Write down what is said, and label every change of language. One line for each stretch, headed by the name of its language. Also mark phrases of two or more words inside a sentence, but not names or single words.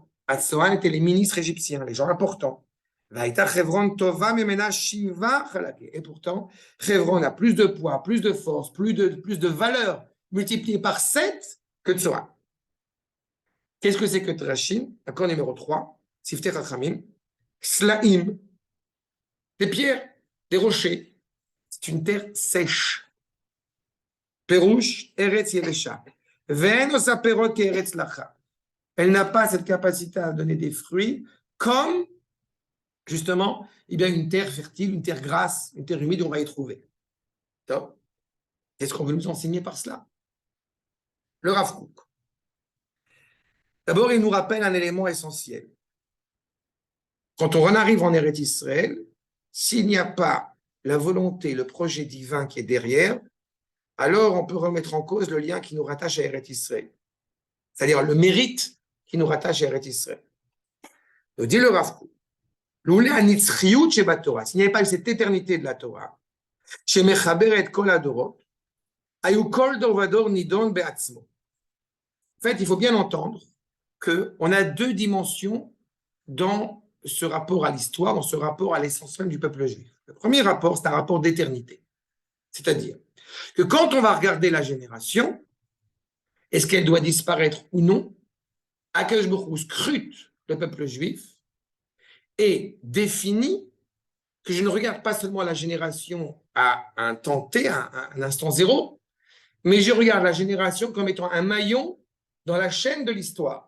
French: Tsoan étaient les ministres égyptiens, les gens importants. Et pourtant, Hebron a plus de poids, plus de force, plus de valeur multipliée par 7 que Tsoan. Qu'est-ce que c'est que Trashin? Accord numéro 3, Siftei Chachamim, Slaim, des pierres, des rochers. C'est une terre sèche.
Hebrew: פירוש, ארץ יבשה. ואין פירות כארץ לחה.
French: Elle n'a pas cette capacité à donner des fruits comme, justement, une terre fertile, une terre grasse, une terre humide, on va y trouver. Qu'est-ce qu'on veut nous enseigner par cela? Le Rav Kook. D'abord, il nous rappelle un élément essentiel. Quand on en arrive en Eretz Israël, s'il n'y a pas la volonté, le projet divin qui est derrière, alors on peut remettre en cause le lien qui nous rattache à Eretz Israël. C'est-à-dire le mérite qui nous rattache à Eretz Israël. Donc, dit le Rav Kook, s'il n'y avait pas cette éternité de la Torah,
Hebrew: שמחברת כל הדורות, היה כל דור ודור נדון בעצמו.
French: En fait, il faut bien entendre qu'on a deux dimensions dans ce rapport à l'histoire, dans ce rapport à l'essence même du peuple juif. Le premier rapport, c'est un rapport d'éternité. C'est-à-dire que quand on va regarder la génération, est-ce qu'elle doit disparaître ou non, Akadosh Baruch Hu scrute le peuple juif et définit que je ne regarde pas seulement la génération à un temps T, à un instant zéro, mais je regarde la génération comme étant un maillon dans la chaîne de l'histoire.